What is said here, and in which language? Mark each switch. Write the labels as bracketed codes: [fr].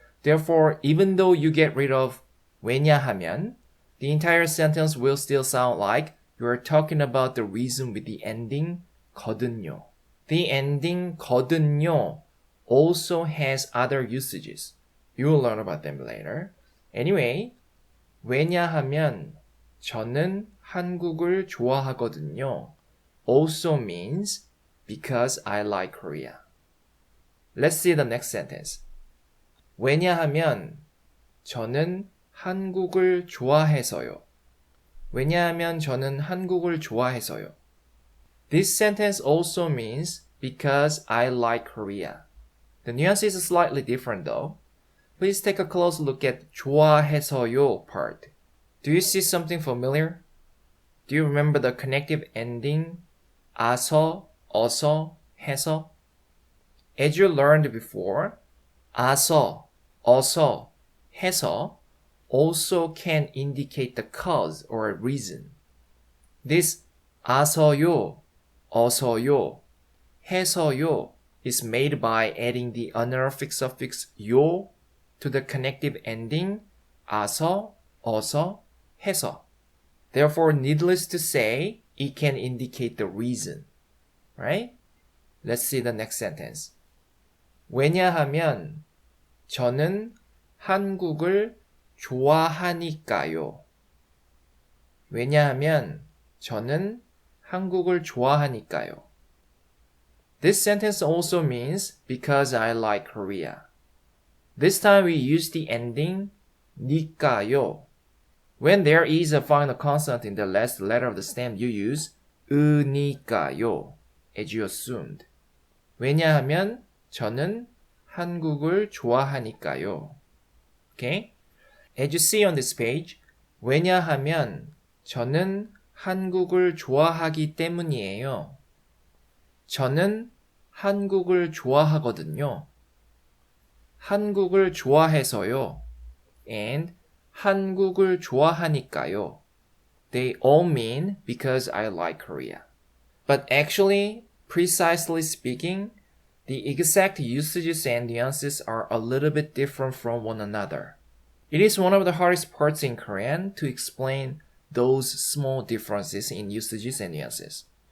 [en] Therefore, even though you get rid of 왜냐하면, the entire sentence will still sound like you are talking about the reason with the ending 거든요. The ending 거든요 also has other usages. You will learn about them later. [ko] Anyway, 왜냐하면 저는 한국을 좋아하거든요. [en] Also means because I like Korea. Let's see the next sentence. [ko] 왜냐하면 저는 한국을 좋아해서요. 왜냐하면 저는 한국을 좋아해서요. [en] This sentence also means because I like Korea. The nuance is slightly different though. Please take a close look at 좋아해서요 part. Do you see something familiar? Do you remember the connective ending 아서, 어서, 해서? As you learned before, 아서, 어서, 해서 also can indicate the cause or a reason. This 아서요, 어서요, 해서요 is made by adding the honorific suffix 요 to the connective ending 아서, 어서, 해서. Therefore, needless to say, it can indicate the reason. Right? Let's see the next sentence. [ko] 왜냐하면 저는 한국을 좋아하니까요. 왜냐하면 저는 한국을 좋아하니까요. [en] This sentence also means because I like Korea. This time we use the ending 니까요. When there is a final consonant in the last letter of the stem, you use 으니까요, as you assumed. [ko] 왜냐하면 저는 한국을 좋아하니까요. [en] Okay? As you see on this page, [ko] 왜냐하면 저는 한국을 좋아하기 때문이에요. 저는 한국을 좋아하거든요. 한국을 좋아해서요. And 한국을 좋아하니까요. [en] They all mean because I like Korea. But actually, precisely speaking, the exact usages and nuances are a little bit different from one another. It is one of the hardest parts in Korean to explain those small differences in usages and nuances.